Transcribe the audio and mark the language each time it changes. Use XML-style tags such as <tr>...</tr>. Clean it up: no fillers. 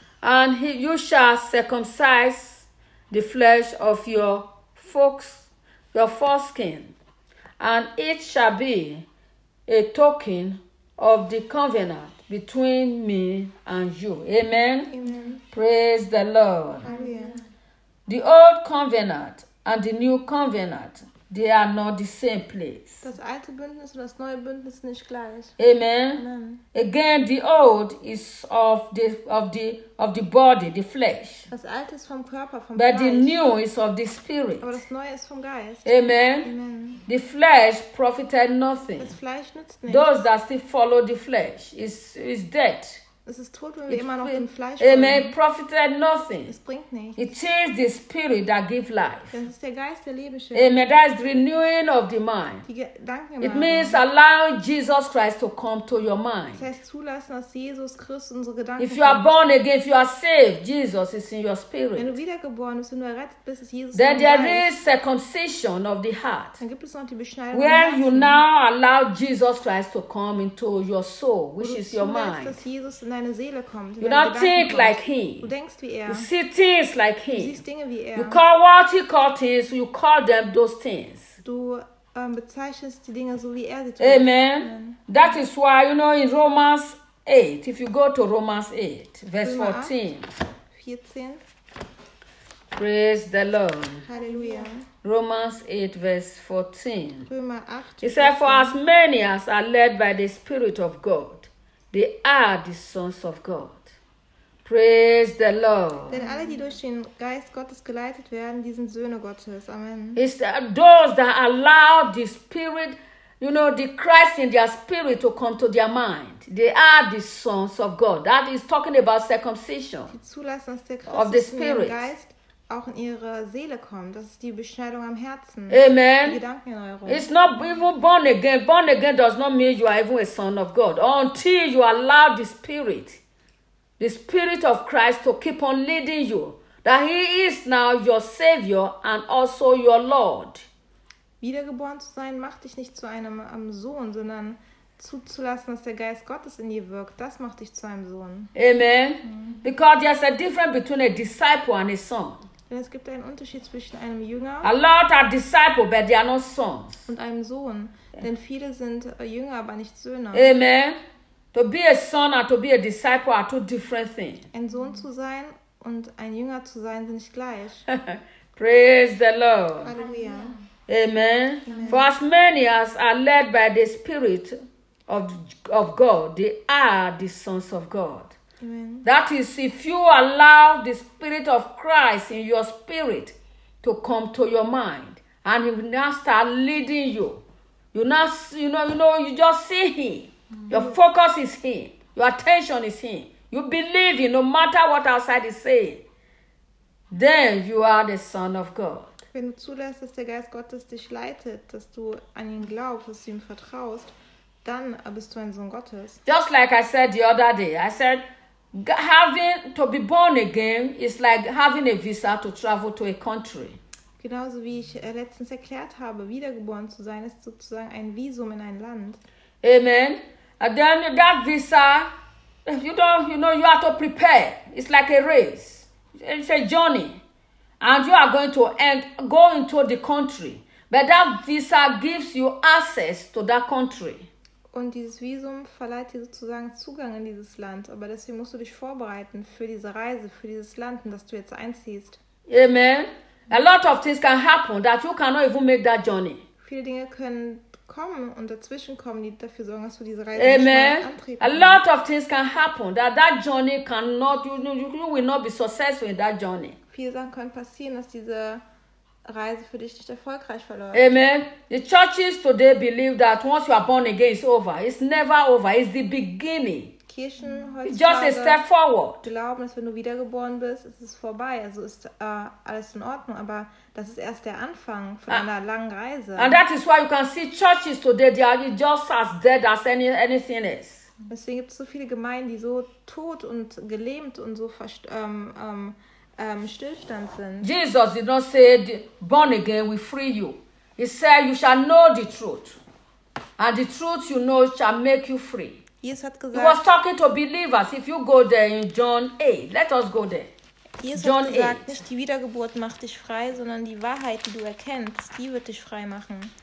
<en>And you shall circumcise the flesh of your foreskin, and it shall be a token of the covenant between me and you. Amen. Amen. Praise the Lord. Amen. The old covenant and the new covenant, they are not the same place.</en> <de>Das alte Bündnis und das neue Bündnis sind nicht gleich.</de> <en>Amen. Amen. Again, the old is of the body, the flesh.</en> <de>Das alte ist vom Körper, vom</de> <en>but The new is of the spirit.</en> <de>Aber das neue ist vom Geist.</de> <en>Amen. Amen. The flesh profited nothing.</en> <de>Das Fleisch nützt nichts.</de> <en>Those that still follow the flesh is dead.</en> <de>Es ist tot, wenn wir immer noch dem Fleisch folgen.</de> <en>Amen. Profited nothing.</en> <de>Es bringt nichts.</de> <en>It is the spirit that gives life.</en> <de>Das ist der Geist, der Leben schenkt.</de> <en>Amen. That is the renewing of the mind.</en> <de>Die Gedanken.</de> <en>It means allow Jesus Christ to come to your mind.</en> <de>Das heißt zulassen, dass Jesus Christus unsere Gedanken.</de> <en>If you are born again, if you are saved, Jesus is in your spirit.</en> <de>Wenn du wiedergeboren bist und du errettet bist, ist Jesus</de> <en>then</en> <de>in dein Geist.</de> <en>Then there is circumcision of the heart.</en> <de>Dann gibt es noch die Beschneidung.</de> <en>Where you now allow Jesus Christ to come into your soul, which</en> <de>du</de> <en>is your mind.</en> <de>Dass Jesus in deine Seele kommt,</de> <en>you don't think</en> <de>kommt.</de> <en>Like him.</en> <de>Du denkst wie er.</de> <en>You see things like him.</en> <de>Du siehst Dinge wie er.</de> <en>You call what he called things, you call them those things.</en> <de>Du bezeichnest die Dinge so wie er sie tut.</de> <en>Amen. Amen. That is why, you know, in Romans 8, if you go to Romans 8, verse 14. 14. Praise the Lord. Hallelujah. Romans 8, verse 14.</en> <de>Römer 8,</de> <en>he said, for as many as are led by the Spirit of God, they are the sons of God. Praise the Lord.</en> <de>Denn alle, die durch den Geist Gottes geleitet werden, die sind Söhne Gottes.</de> <en>Amen. It's those that allow the Spirit, you know, the Christ in their spirit to come to their mind. They are the sons of God. That is talking about circumcision.</en> <de>Die Zulassung des Christus</de> <en>of the Spirit.</en> <de>In ihrem Geist auch in ihre Seele kommt. Das ist die Beschneidung am Herzen.</de> <en>Amen.</en> <de>Die Gedankenerneuerung.</de> <en>It's not even born again. Born again does not mean you are even a son of God. Until you allow the Spirit of Christ to keep on leading you, that he is now your Savior and also your Lord.</en> <de>Wiedergeboren zu sein macht dich nicht zu einem Sohn, sondern zuzulassen, dass der Geist Gottes in dir wirkt. Das macht dich zu einem Sohn.</de> <en>Amen. Mm. Because there's a difference between a disciple and a son.</en> <de>Denn es gibt einen Unterschied zwischen einem Jünger.</de> <en>A lot are disciples, but they are not sons.</en> <de>Und einem Sohn. Denn viele sind Jünger, aber nicht Söhne.</de> <en>Amen. To be a son and to be a disciple are two different things.</en> <de>Ein Sohn zu sein und ein Jünger zu sein sind nicht gleich.</de> <en>Praise the Lord.</en> <de>Halleluja.</de> <en>Amen. Amen. For as many as are led by the Spirit of God, they are the sons of God. Amen. That is, if you allow the Spirit of Christ in your spirit to come to your mind, and he will now start leading you, you just see him. Mm-hmm. Your focus is him. Your attention is him. You believe him, no matter what outside is saying. Then you are the son of God.</en> <de>Wenn du zulässt, dass der Geist Gottes dich leitet, dass du an ihn glaubst, dass du ihm vertraust, dann bist du ein Sohn Gottes.</de> <en>Just like I said the other day, I said, having to be born again is like having a visa to travel to a country.</en> <de>Genauso wie ich letztens erklärt habe, wiedergeboren zu sein, ist sozusagen ein Visum in ein Land.</de> <en>Amen. And then that visa, you have to prepare. It's like a race. It's a journey. And you are going to go into the country. But that visa gives you access to that country.</en> <de>Und dieses Visum verleiht dir sozusagen Zugang in dieses Land. Aber deswegen musst du dich vorbereiten für diese Reise, für dieses Land, in das du jetzt einziehst.</de> <en>Amen. A lot of things can happen that you cannot even make that journey.</en> <de>Viele Dinge können kommen und dazwischen kommen, die dafür sorgen, dass du diese Reise nicht mehr antreten kannst.</de> <en>A lot of things can happen that journey cannot, you will not be successful in that journey.</en> <de>Viele Sachen können passieren, dass diese Reise für dich nicht erfolgreich verläuft.</de> <en>Amen. The churches today believe that once you are born again, it's over. It's never over. It's the beginning.</en> <de>Kirchen heutzutage</de> <en>just a step forward.</en> <de>Glauben, dass wenn du wiedergeboren bist, ist es vorbei. Also ist alles in Ordnung. Aber das ist erst der Anfang von einer langen Reise.</de> <en>And that is why you can see churches today, they are just as dead as anything is.</en> <de>Deswegen gibt es so viele Gemeinden, die so tot und gelähmt und so Stillstand sind.</de> <en>Jesus did not say, born again, we free you. He said, you shall know the truth. And the truth you know shall make you free.</en> <de>Jesus hat gesagt,</de> <en>he was talking to believers. If you go there in John 8, let us go there.</en> <de>Jesus John hat gesagt, 8. Nicht die Wiedergeburt macht dich frei, sondern die Wahrheit, die du erkennst, die wird dich frei machen.</de>